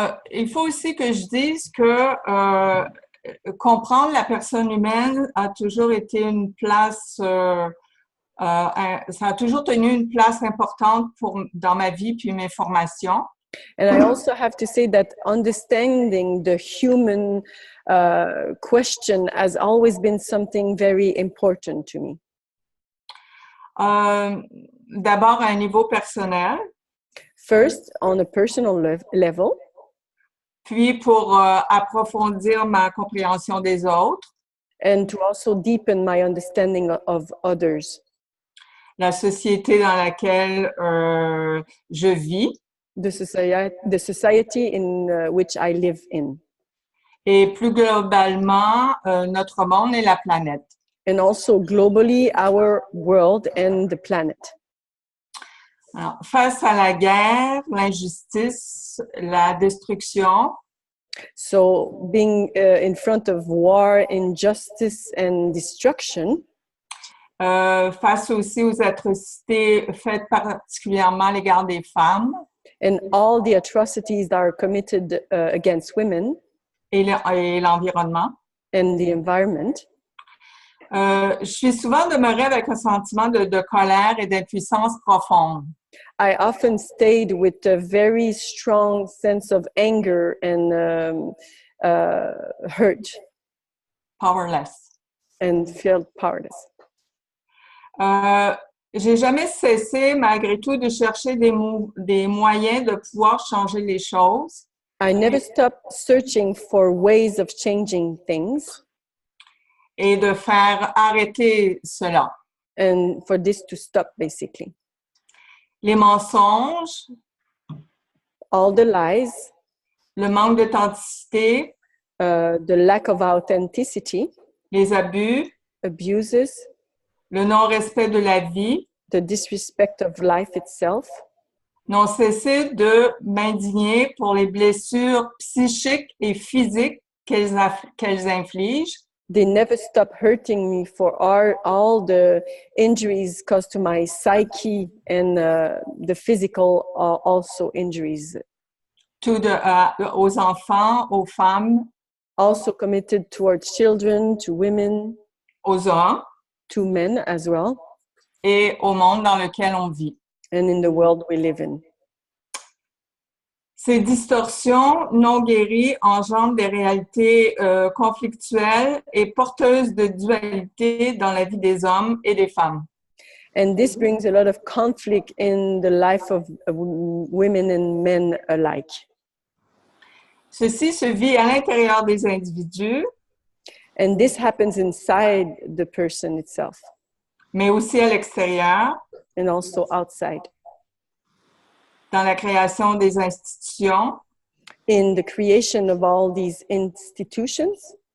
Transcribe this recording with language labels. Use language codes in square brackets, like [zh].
[fr] Il faut aussi que je dise que comprendre la personne humaine a toujours été une place, ça a toujours tenu une place importante dans ma vie puis mes formations. [en] And I also have to say that understanding the human question has always been something very important to me. [fr] D'abord à un niveau personnel. [en] First, on a personal level. [fr] Puis pour approfondir ma compréhension des autres. [en] And to also deepen my understanding of others. [fr] La société dans laquelle je vis. [en] The society in which I live in. [fr] Et plus globalement, notre monde et la planète. [en] And also globally, our world and the planet. [fr] Alors, face à la guerre, l'injustice, la destruction. [en] So being in front of war, injustice and destruction. [fr] Face aussi aux atrocités faites particulièrement à l'égard des femmes. [en] And all the atrocities that are committed against women. [fr] Et l'environnement. [en] And the environment. [fr] Je suis souvent demeurée avec un sentiment de colère et d'impuissance profonde. [en] I often stayed with a very strong sense of anger and hurt. Powerless. And felt powerless. [fr] J'ai jamais cessé, malgré tout, de chercher des moyens de pouvoir changer les choses. [en] I never stopped searching for ways of changing things. [fr] Et de faire arrêter cela. [en] And for this to stop, basically. [fr] Les mensonges. [en] All the lies. [fr] Le manque d'authenticité. [en] The lack of authenticity. [fr] Les abus. [en] Abuses. [fr] Le non-respect de la vie. [en] The disrespect of life itself. [fr] N'ont cessé de m'indigner pour les blessures psychiques et physiques qu'elles infligent. [en] They never stop hurting me for all the injuries caused to my psyche and the physical also injuries. [fr] Aux enfants, aux femmes. [en] Also committed towards children, to women. [fr] Aux hommes. [en] To men as well. [fr] Et au monde dans lequel on vit. [en] And in the world we live in. [fr] Ces distorsions non guéries engendrent des réalités conflictuelles et porteuses de dualité dans la vie des hommes et des femmes. [en] And this brings a lot of conflict in the life of women and men alike. [fr] Ceci se vit à l'intérieur des individus. [en] And this happens inside the person itself. [fr] Mais aussi à l'extérieur. [en] And also outside. [fr] Dans la création des institutions. [en] In the creation of all these institutions.